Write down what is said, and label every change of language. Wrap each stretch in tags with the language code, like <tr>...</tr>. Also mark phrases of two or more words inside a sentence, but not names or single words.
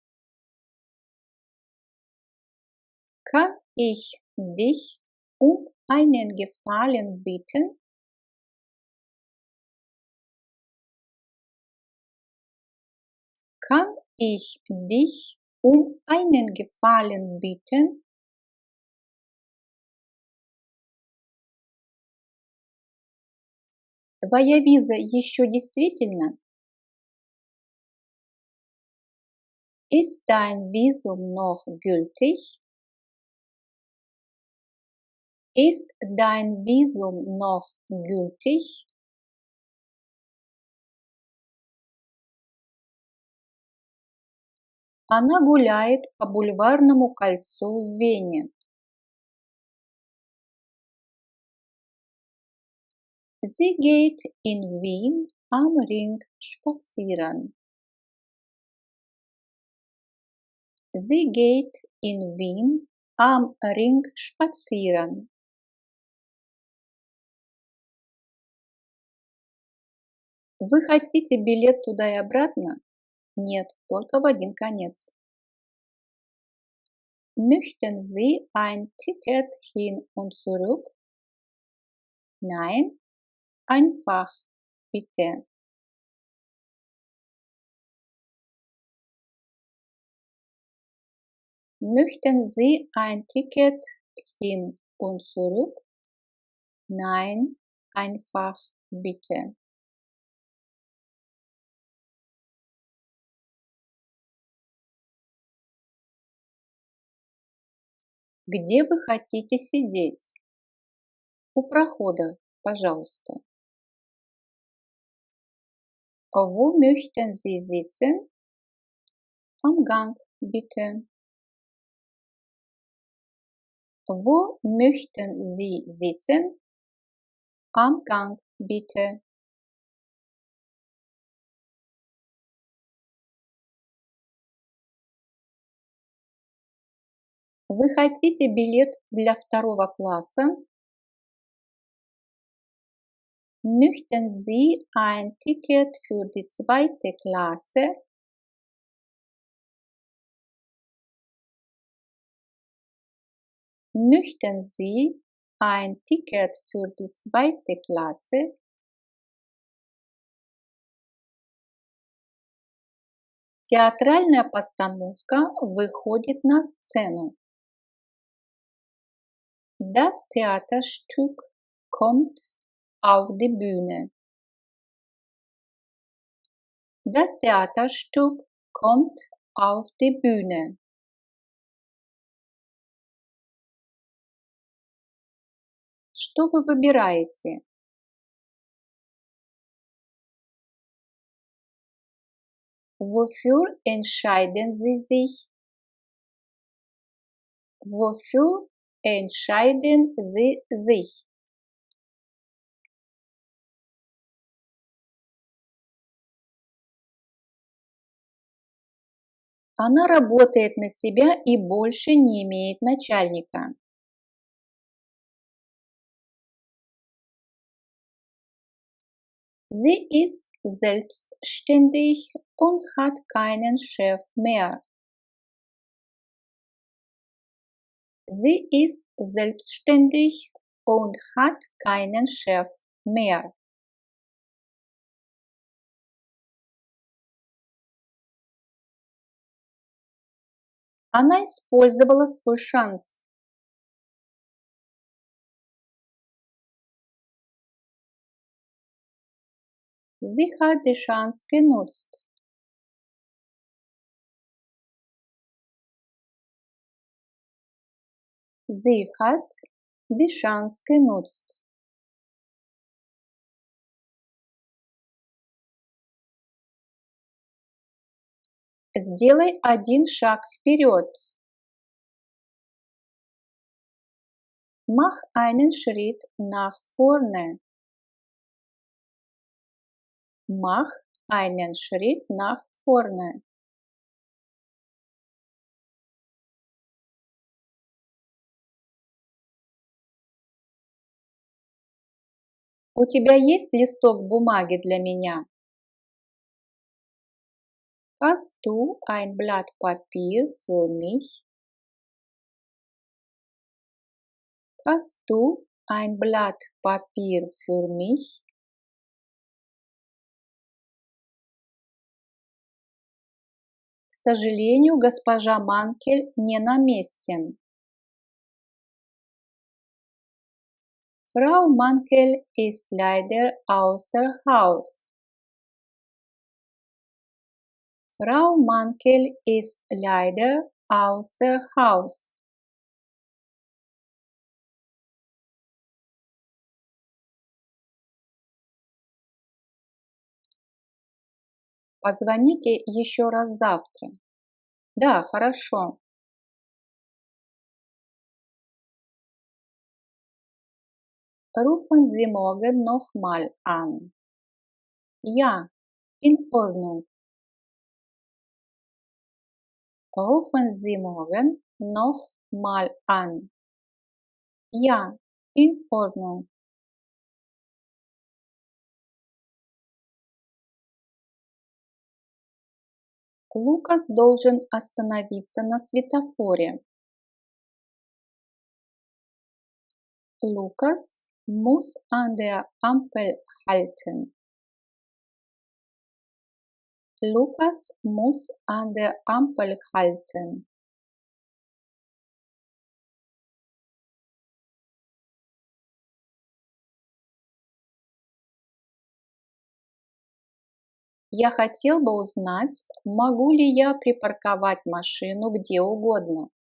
<de>Kann ich dich um einen Gefallen bitten? Kann ich dich um einen Gefallen bitten?</de> <ru>Твоя виза еще действительна?</ru> <de>Ist dein Visum noch gültig? Ist dein Visum noch gültig?</de> <ru>Она гуляет по Бульварному кольцу в Вене.</ru> <de>Sie geht in Wien am Ring spazieren. Sie geht in Wien am Ring spazieren.</de> <ru>Вы хотите билет туда и обратно? Нет, только в один конец.</ru> <de>Möchten Sie ein Ticket hin und zurück? Nein, einfach bitte. Möchten Sie ein Ticket hin und zurück? Nein, einfach bitte.</de> <ru>Где вы хотите сидеть? У прохода, пожалуйста.</ru> <de>Wo möchten Sie sitzen? Am Gang, bitte. Wo möchten Sie sitzen? Am Gang, bitte.</de> <ru>Вы хотите билет для второго класса?</ru> <de>Möchten Sie ein Ticket für die zweite Klasse? Möchten Sie ein Ticket für die zweite Klasse?</de> <ru>Театральная постановка выходит на сцену.</ru> <de>Das Theaterstück kommt auf die Bühne. Das Theaterstück kommt auf die Bühne.</de> <ru>Что вы выбираете?</ru> <de>Wofür entscheiden Sie sich? Wofür entscheiden Sie sich?</de> <ru>Она работает на себя и больше не имеет начальника.</ru> <de>Sie ist selbstständig und hat keinen Chef mehr. Sie ist selbstständig und hat keinen Chef mehr.</de> <ru>Она использовала свой шанс.</ru> <de>Sie hat die Chance genutzt. Sie hat die Chance genutzt.</de> <ru>Сделай один шаг вперед.</ru> <de>Mach einen Schritt nach vorne. Mach einen Schritt nach vorne.</de> <ru>У тебя есть листок бумаги для меня?</ru> <de>Hast du ein Blatt Papier für mich? Hast du ein Blatt Papier für mich?</de> <ru>К сожалению, госпожа Манкель не на месте.</ru> <de>Frau Mankel ist leider außer Haus. Frau Mankel ist leider außer Haus.</de> <ru>Позвоните еще раз завтра. Да, хорошо.</ru> <de>Rufen Sie morgen noch mal an. Ja, in Ordnung. Rufen Sie morgen noch mal an. Ja, in Ordnung.</de> <ru>Лукас должен остановиться на светофоре.</ru> <de>Lukas muss an der Ampel halten. Lukas muss an der Ampel halten.</de> <ru>Я хотел бы узнать, могу ли я припарковать машину где угодно.</ru>